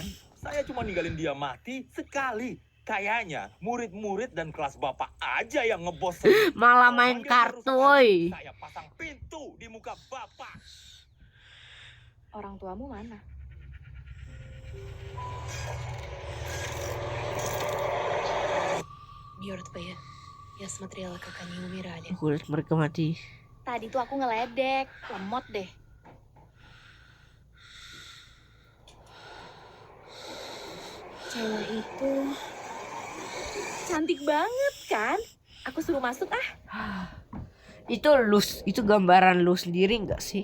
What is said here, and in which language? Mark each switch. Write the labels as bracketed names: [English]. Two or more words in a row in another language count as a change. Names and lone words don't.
[Indonesian] Saya cuma ninggalin dia mati sekali. Kayaknya murid-murid dan kelas bapak aja yang ngebos. Malah main kartu, woi. Saya pasang pintu di muka bapak. Orang tuamu mana? [Russian] которую твоя. Я смотрела, как они умирали. [Indonesian] Aku lihat mereka mati. Tadi tuh aku ngeledek, lemot deh. Cewek itu cantik banget kan? Aku suruh masuk ah. Itu itu gambaran lu sendiri nggak sih?